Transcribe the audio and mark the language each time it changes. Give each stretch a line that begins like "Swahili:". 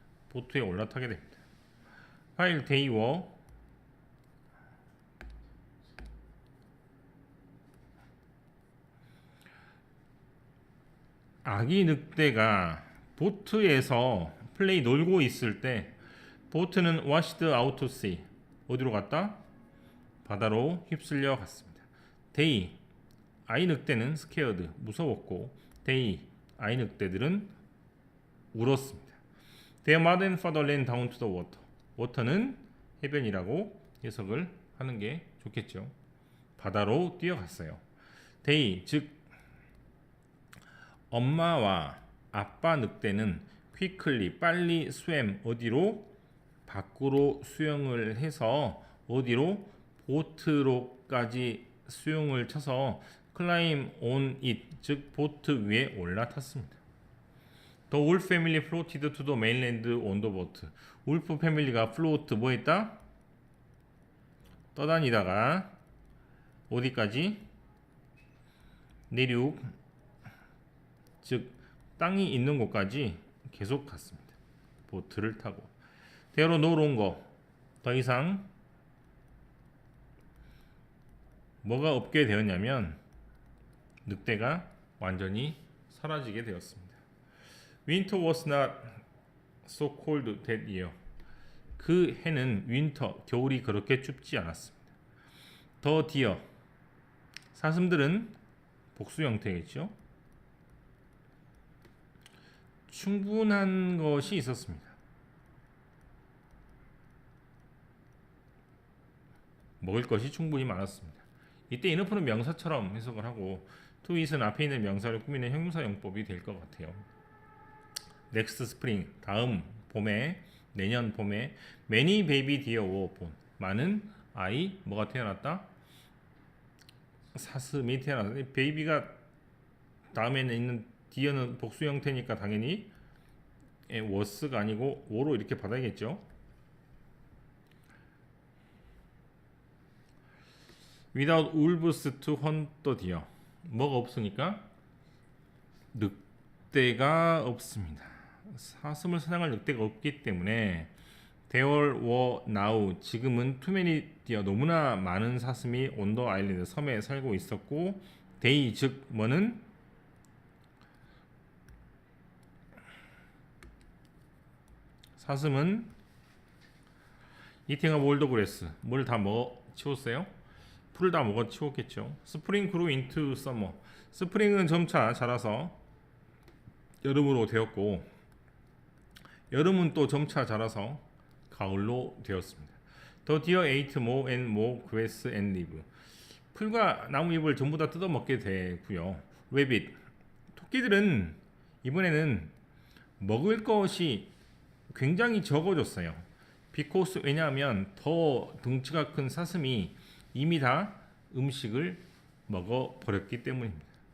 Korean: 보트에 올라타게 됩니다.
English: while they were
Korean: 아기 늑대가 보트에서 플레이 놀고 있을 때 보트는
English: washed out to sea
Korean: 어디로 갔다? 바다로 휩쓸려 갔습니다. they 아이 늑대는 scared 무서웠고 they 아이 늑대들은 울었습니다.
English: Their mother and father ran down to the water water는
Korean: 해변이라고 해석을 하는 게 좋겠죠. 바다로 뛰어갔어요. they 즉 엄마와 아빠 늑대는 quickly 빨리 swam 어디로? 밖으로 수영을 해서 어디로? 보트로까지 수영을 쳐서
English: climb on it
Korean: 즉 보트 위에 올라탔습니다.
English: The wolf family floated to the mainland on the boat.
Korean: 울프 패밀리가 float 뭐 했다? 떠다니다가 어디까지? 내륙 즉 땅이 있는 곳까지 계속 갔습니다. 보트를 타고 대로 놀러온 거 더 이상 뭐가 없게 되었냐면 늑대가 완전히 사라지게 되었습니다.
English: Winter was not so cold that year.
Korean: 그 해는 윈터 겨울이 그렇게 춥지 않았습니다. 더 디어 사슴들은 복수 형태겠죠. 충분한 것이 있었습니다. 먹을 것이 충분히 많았습니다. 이때 enough는 명사처럼 해석을 하고 to it은 앞에 있는 명사를 꾸미는 형용사 용법이 될 것 같아요.
English: next spring
Korean: 다음 봄에 내년 봄에
English: many baby deer were born
Korean: 많은 아이 뭐가 태어났다? 사슴이 태어났다. 베이비가 다음에는 있는 deer는 복수 형태니까 당연히 was가 아니고 were로 이렇게 받아야겠죠.
English: without wolves to hunt the deer
Korean: 뭐가 없으니까 늑대가 없습니다. 사슴을 사냥할 늑대가 없기 때문에
English: there were now
Korean: 지금은
English: too many deer
Korean: 너무나 많은 사슴이
English: on the island
Korean: 섬에 살고 있었고 they 즉 뭐는 사슴은
English: eating up all the grass
Korean: 뭘 다 먹어 치웠어요? 풀을 다 먹어 치웠겠죠.
English: spring grew into summer
Korean: 스프링은 점차 자라서 여름으로 되었고 여름은 또 점차 자라서 가을로 되었습니다.
English: The deer ate more and more grass and leaves.
Korean: 풀과 나무잎을 전부 다 뜯어먹게 되고요. rabbit 토끼들은 이번에는 먹을 것이 굉장히 적어졌어요. because 왜냐하면 더 덩치가 큰 사슴이 이미 다 음식을 먹어버렸기 때문입니다.